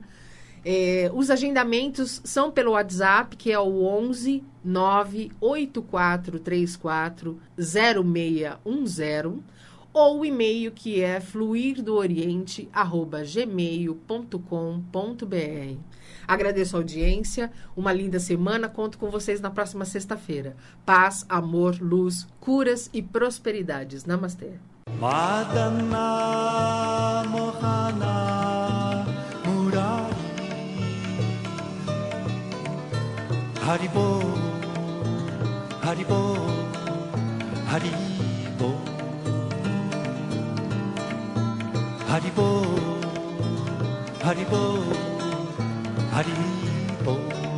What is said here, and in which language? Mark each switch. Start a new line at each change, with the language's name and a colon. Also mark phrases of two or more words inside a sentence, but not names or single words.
Portuguese: Os agendamentos são pelo WhatsApp, que é o 11 98434 0610, ou o e-mail, que é fluirdooriente@gmail.com.br. Agradeço a audiência, uma linda semana, conto com vocês na próxima sexta-feira. Paz, amor, luz, curas e prosperidades. Namastê. Madana Mohana Murari Haribo Haribo Haribo Haribo Haribo Haribo